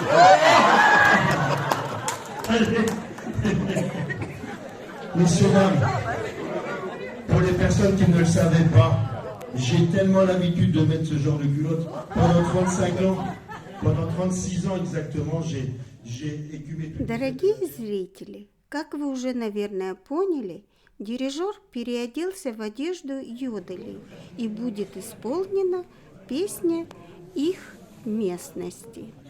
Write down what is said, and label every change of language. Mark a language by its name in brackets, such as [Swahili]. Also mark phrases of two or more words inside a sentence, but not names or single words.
[French] Allez. Messieurs, dames, pour les personnes qui ne le savaient pas, j'ai tellement l'habitude de mettre ce genre de culotte. Pendant 35 ans, pendant 36 ans exactement, j'ai écumé tout. [Russian] Дорогие зрители, как вы уже, наверное, поняли, дирижер переоделся в одежду йоделей, и будет исполнена песня их местности.